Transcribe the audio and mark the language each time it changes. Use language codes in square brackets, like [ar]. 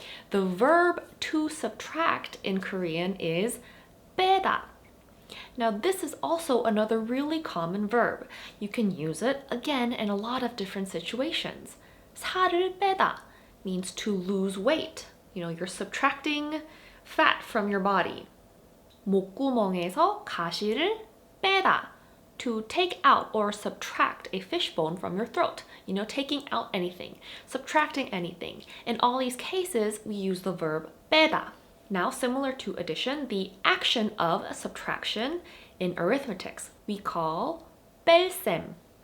[en] The verb to subtract in Korean is 빼다. Now this is also another really common verb. You can use it, again, in a lot of different situations. [ko] 살을 빼다 [en] means to lose weight. You're subtracting fat from your body. [ko] 목구멍에서 가시를 빼다. [en] To take out or subtract a fishbone from your throat. Taking out anything, subtracting anything. In all these cases, we use the verb 빼다. Now, similar to addition, the action of subtraction in arithmetics, we call 뺄셈.